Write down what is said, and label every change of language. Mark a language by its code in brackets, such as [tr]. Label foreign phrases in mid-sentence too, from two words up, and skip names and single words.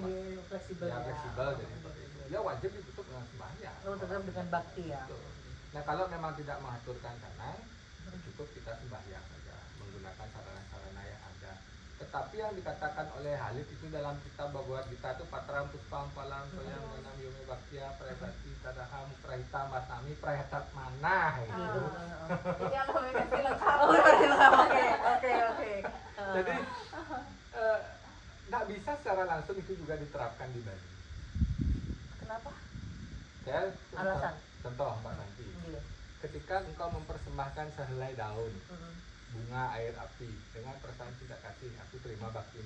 [id] Fleksibel. Ya, fleksibel jadi seperti itu. Ya wajib ditutup dengan sembahyang. Tetap dengan bakti ya. Nah, kalau memang tidak mengaturkan canang, cukup kita sembahyang saja menggunakan sarana-sarana yang ada. Tetapi yang dikatakan oleh Halid itu dalam kitab Bhagavad Gita itu [sa] पत्रं पुष्पं फलं तोयं यो मे भक्त्या प्रयच्छति तदहं भक्त्युपहृतम् अश्नामि प्रयतात्मनः gitu. [id] Jadi yang namanya versi lengkap. Oke. Jadi nggak bisa secara langsung itu juga diterapkan di Bali. Kenapa? Saya Alasan? Contoh Mbak Santi. Iya. Ketika engkau mempersembahkan sehelai daun, bunga, air, api dengan perasaan cinta kasih, aku terima baktimu.